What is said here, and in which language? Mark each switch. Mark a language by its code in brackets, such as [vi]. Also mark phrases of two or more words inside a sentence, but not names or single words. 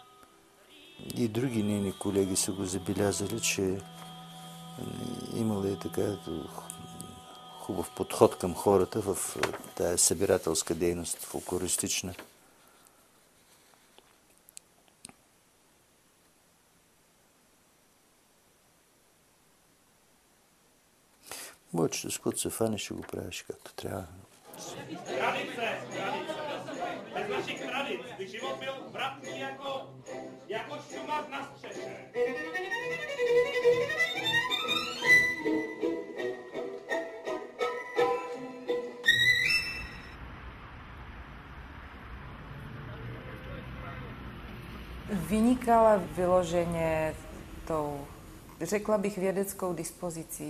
[bg] И други нейни колеги са го забелязали, че имала и така хубав подход към хората в тая събирателска дейност, фолклористична. Мълчето, с което се фане, ще го правиш както трябва. [cs] Tradice. Bez našich tradic by život byl vratný jako šumaz na střeše. Vynikala vyloženě tou, řekla bych, vědeckou dispozicí.